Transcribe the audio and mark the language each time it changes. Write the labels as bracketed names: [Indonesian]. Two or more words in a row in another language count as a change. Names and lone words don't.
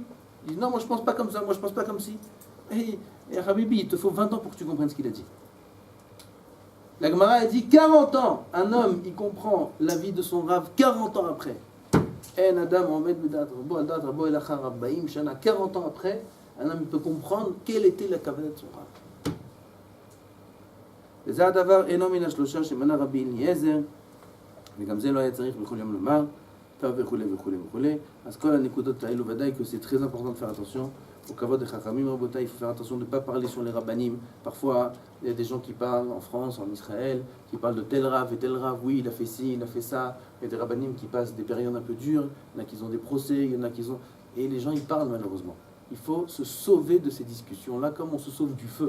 [French] Ils disent non, moi je pense pas comme ça, moi je pense pas comme si. Et Habibi, il te faut 20 ans pour que tu comprennes ce qu'il a dit. La Gemara a dit 40 ans. Un homme, il comprend la vie de son Rav 40 ans après. 40 ans après, un homme peut comprendre quelle était la kavanah de son Rav. [Hebrew] וזה הדבר אינו מן השלושה שמנה רבי אליעזר, וגם זה לא היה צריך בכל יום לומר, טוב וכולי וכולי וכולי. אז כל הנקודות האלו ודאי [French] que c'est très important de faire attention au kavod des chachamim, rabotai, il faut faire attention de ne pas parler sur les rabbanim. Parfois, il y a des gens qui parlent en France, en Israël, qui parlent de tel rav et tel rav, oui, il a fait ci, il a fait ça. Il y a des rabbanim qui passent des périodes un peu dures, il y en a qui ont des procès, il y en a qui ont... Et les gens, ils parlent malheureusement. Il faut se sauver de ces discussions-là comme on se sauve du feu.